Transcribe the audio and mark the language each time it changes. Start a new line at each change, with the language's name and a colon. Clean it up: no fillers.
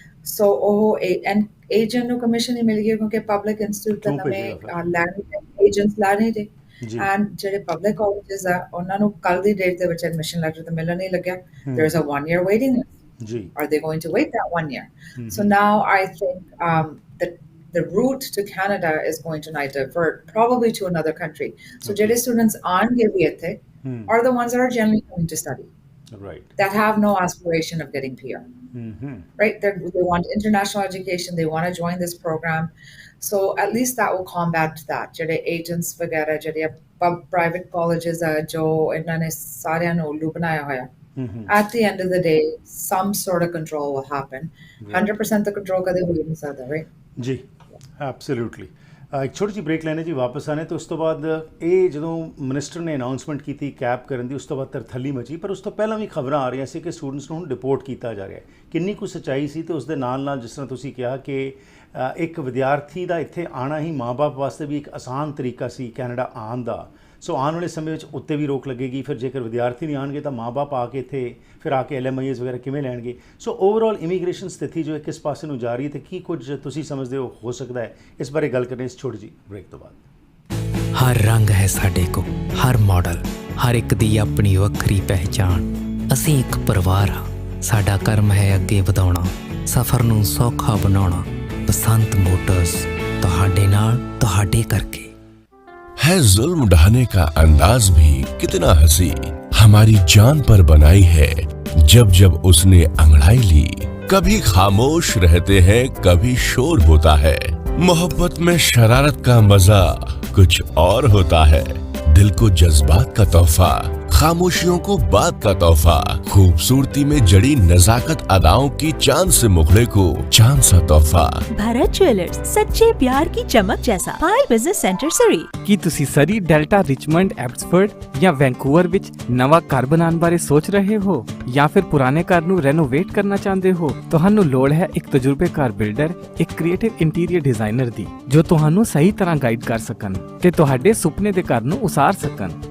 Punjabi: So an agent ਨੂੰ commission ਨਹੀਂ ਮਿਲ ਗਿਆ ਕਿਉਂਕਿ ਪਬਲਿਕ ਇੰਸਟੀਟਿਊਟ ਦਾ ਨਵੇਂ ਲੈਣ ਏਜੰਟਸ ਲਾ ਰਹੇ ਨੇ, ਐਂਡ ਜਿਹੜੇ ਪਬਲਿਕ ਕਾਲਜਸ ਆ ਉਹਨਾਂ ਨੂੰ ਕੱਲ ਦੀ ਡੇਟ ਦੇ ਵਿੱਚ ਐਡਮਿਸ਼ਨ ਲੈਟਰ ਤਾਂ ਮਿਲਣ ਨਹੀਂ ਲੱਗਿਆ।
English: there is a 1-year waiting list. Are they going to wait that 1 year? So now I think that the route to Canada is going to divert probably to another country. So
Punjabi: ਜਿਹੜੇ
English: students
Punjabi: ਆਣਗੇ ਵੀ ਇੱਥੇ
English: are the ones that are generally going to study, right, that have no aspiration of getting PR. right? They want international education. They want to join this program. So at least that will combat that.
Punjabi: ਜਿਹੜੇ agents ਵਗੈਰਾ ਜਿਹੜੇ private colleges ਆ ਜੋ ਇਹਨਾਂ ਨੇ ਸਾਰਿਆਂ ਨੂੰ ਉੱਲੂ ਬਣਾਇਆ ਹੋਇਆ.
English: At the end of the day, some sort of control will happen. 100% the control
Punjabi: ਕਦੇ ਹੋ ਨਹੀਂ ਸਕਦਾ, right? ਜੀ ਐਬਸੋਲੂਟਲੀ। ਇੱਕ ਛੋਟੀ ਜਿਹੀ ਬ੍ਰੇਕ ਲੈਣੇ ਜੀ, ਵਾਪਸ ਆਣੇ ਤੇ ਉਸ ਤੋਂ ਬਾਅਦ ਇਹ ਜਦੋਂ ਮਿਨਿਸਟਰ ਨੇ ਅਨਾਊਂਸਮੈਂਟ ਕੀਤੀ ਕੈਪ ਕਰਨ ਦੀ, ਉਸ ਤੋਂ ਬਾਅਦ ਤਰਥੱਲੀ ਮਚੀ, ਪਰ ਉਸ ਤੋਂ ਪਹਿਲਾਂ ਵੀ ਖਬਰਾਂ ਆ ਰਹੀਆਂ ਸੀ ਕਿ ਸਟੂਡੈਂਟਸ ਨੂੰ ਹੁਣ ਡਿਪੋਰਟ ਕੀਤਾ ਜਾ ਰਿਹਾ। ਕਿੰਨੀ ਕੁ ਸੱਚਾਈ ਸੀ? ਤੇ ਉਸ ਦੇ ਨਾਲ ਨਾਲ ਜਿਸ ਤਰ੍ਹਾਂ ਤੁਸੀਂ ਕਿਹਾ ਕਿ ਇੱਕ ਵਿਦਿਆਰਥੀ ਦਾ ਇੱਥੇ ਆਉਣਾ ਹੀ ਮਾਂ-ਬਾਪ ਵਾਸਤੇ ਵੀ ਇੱਕ ਆਸਾਨ ਤਰੀਕਾ ਸੀ ਕੈਨੇਡਾ ਆਉਣ ਦਾ। ਸੋ ਆਉਣ ਵਾਲੇ ਸਮੇਂ ਵਿੱਚ ਉੱਤੇ ਵੀ ਰੋਕ ਲੱਗੇਗੀ। ਫਿਰ ਜੇਕਰ ਵਿਦਿਆਰਥੀ ਨਹੀਂ ਆਉਣਗੇ ਤਾਂ ਮਾਂ-ਬਾਪ ਆ ਕੇ ਇੱਥੇ ਫਿਰ ਆ ਕੇ LMIAs ਵਗੈਰਾ ਕਿਵੇਂ ਲੈਣਗੇ? ਸੋ ਓਵਰਆਲ ਇਮੀਗ੍ਰੇਸ਼ਨ ਸਥਿਤੀ ਜੋ ਹੈ ਕਿਸ ਪਾਸੇ ਨੂੰ ਜਾ ਰਹੀ ਹੈ ਤੇ ਕੀ ਕੁਝ ਤੁਸੀਂ ਸਮਝਦੇ ਹੋ ਸਕਦਾ ਹੈ? ਇਸ ਬਾਰੇ ਗੱਲ ਕਰਨੀ ਇਸ ਛੋਟੀ ਜਿਹੀ ਬ੍ਰੇਕ ਤੋਂ ਬਾਅਦ। ਹਰ ਰੰਗ ਹੈ ਸਾਡੇ ਕੋਲ, ਹਰ ਮਾਡਲ, ਹਰ ਇੱਕ ਦੀ ਆਪਣੀ ਵੱਖਰੀ ਪਹਿਚਾਣ। ਅਸੀਂ ਇੱਕ ਪਰਿਵਾਰ ਹਾਂ, ਸਾਡਾ ਕਰਮ ਹੈ ਅੱਗੇ ਵਧਾਉਣਾ, ਸਫ਼ਰ ਨੂੰ ਸੌਖਾ ਬਣਾਉਣਾ। ਬਸੰਤ ਮੋਟਰਸ, ਤੁਹਾਡੇ ਨਾਲ, ਤੁਹਾਡੇ ਕਰਕੇ।
Hindi: है जुल्म ढाने का अंदाज भी कितना हंसी, हमारी जान पर बनाई है जब जब उसने अंगड़ाई ली। कभी खामोश रहते हैं, कभी शोर होता है। मोहब्बत में शरारत का मजा कुछ और होता है। दिल को जज्बात का तोहफा, खामोशियों को बात का तोहफा, खूबसूरती में जड़ी नजाकत अदाओं की चांद से मुखड़े को चांद सा तोहफा। भारत ज्वेलर्स, सच्चे प्यार की चमक जैसा। पाई बिजनेस सेंटर सरी।
Punjabi: ਕੀ ਤੁਸੀਂ ਸਰੀ, ਡੈਲਟਾ, ਰਿਚਮੰਡ, ਐਬਸਫੋਰਡ ਜਾਂ ਵੈਂਕੂਵਰ ਵਿੱਚ ਨਵਾਂ ਘਰ ਬਣਾਉਣ ਬਾਰੇ ਸੋਚ ਰਹੇ ਹੋ ਜਾਂ ਫਿਰ ਪੁਰਾਣੇ ਘਰ ਨੂੰ ਰੈਨੋਵੇਟ ਕਰਨਾ ਚਾਹੁੰਦੇ ਹੋ? ਤੁਹਾਨੂੰ ਲੋੜ ਹੈ ਇੱਕ ਤਜਰਬੇਕਾਰ ਬਿਲਡਰ, ਇੱਕ ਕ੍ਰੀਏਟਿਵ ਇੰਟੀਰੀਅਰ ਡਿਜ਼ਾਈਨਰ ਦੀ ਜੋ ਤੁਹਾਨੂੰ ਸਹੀ ਤਰ੍ਹਾਂ ਗਾਈਡ ਕਰ ਸਕਣ ਤੇ ਤੁਹਾਡੇ ਸੁਪਨੇ ਦੇ ਘਰ ਨੂੰ ਉਸਾਰ ਸਕਣ।